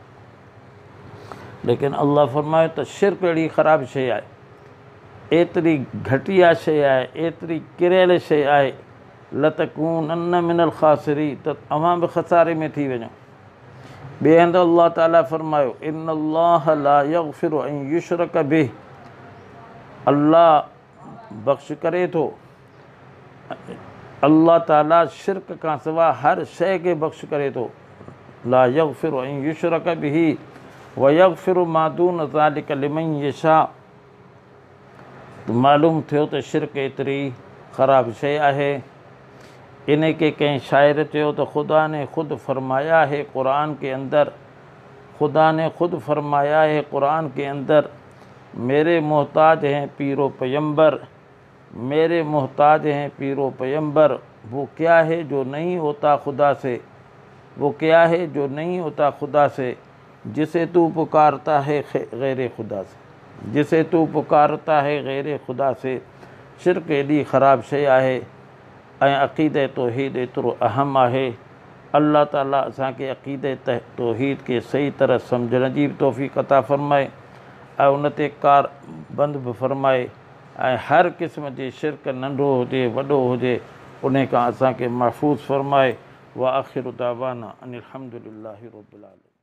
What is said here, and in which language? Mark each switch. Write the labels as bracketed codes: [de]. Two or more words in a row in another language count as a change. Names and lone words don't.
[sd] लेकिन अल्लाह फ़रमायो त शिरक अहिड़ी ख़राबु शइ आहे, एतिरी घटिया शइ आहे, एतिरी किरियल शइ आहे, [ar] لتكونن من الخاسرين, [sd] त अवां बि ख़सारे में थी वञो। ॿिए हंधि अल्लाह ताला फ़रमायो, [ar] إن الله لا يغفر أن يشرك به. [sd] अल्लाह बख़्श करे थो, अल्लाह ताला शिरक खां सवाइ हर शइ खे बख़्श करे थो। [ar] لا يغفر أن يشرك به ويغفر ما دون ذلك لمن يشاء. [sd] मालूम थियो त शिरक एतिरी ख़राबु शइ आहे। इन के कंहिं शाइर चयो त [ur] خدا نے خود فرمایا ہے قرآن کے اندر، خدا نے خود فرمایا ہے قرآن کے اندر، میرے محتاج ہیں پیر و پیغمبر، میرے محتاج ہیں پیر و پیغمبر. وہ کیا ہے جو نہیں ہوتا خدا سے، وہ کیا ہے جو نہیں ہوتا خدا سے، جسے تو پکارتا ہے غیر خدا سے، جسے تو پکارتا ہے غیر خدا سے. [sd] शिरक एॾी ख़राबु शइ आहे ऐं अक़ीदे तौहीद एतिरो अहम आहे। अल्लाह ताला असांखे अक़ीदे तौहीद खे सही तरह सम्झण जी बि तौफ़ीक़ अता फ़रमाए ऐं उन ते कार बंद बि फ़रमाए ऐं हर क़िस्म जे शिरक नंढो हुजे वॾो हुजे उन खां असांखे महफ़ूज़ फ़रमाए। [ar] وآخر دعوانا أن الحمد لله رب العالمين.